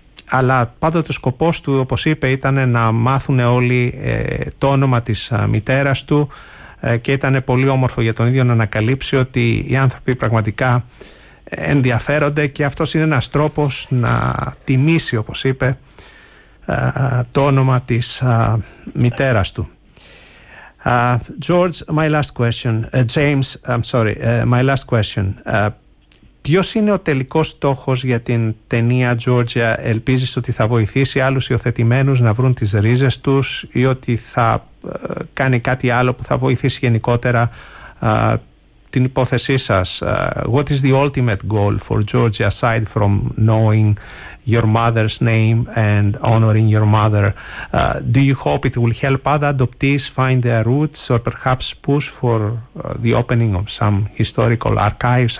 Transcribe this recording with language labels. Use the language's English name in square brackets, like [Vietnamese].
[Greek] αλλά πάντοτε ο σκοπός του, όπως είπε, ήταν να μάθουν όλοι το όνομα της μητέρας του, και ήταν πολύ όμορφο για τον ίδιο να ανακαλύψει ότι οι άνθρωποι πραγματικά ενδιαφέρονται, και αυτός είναι ένας τρόπος να τιμήσει, όπως είπε, το όνομα της μητέρας του. [English] George, my last question. James, I'm sorry, my last question. [Greek] Ποιος είναι ο τελικός στόχος για την ταινία, Georgia? Ελπίζεις ότι θα βοηθήσει άλλους υιοθετημένους να βρουν τις ρίζες τους, ή ότι θα κάνει κάτι άλλο που θα βοηθήσει γενικότερα την υπόθεσή σας? [English] What is the ultimate goal for Georgia, aside from knowing your mother's name and honoring your mother? Do you hope it will help other adoptees find their roots, or perhaps push for the opening of some historical archives?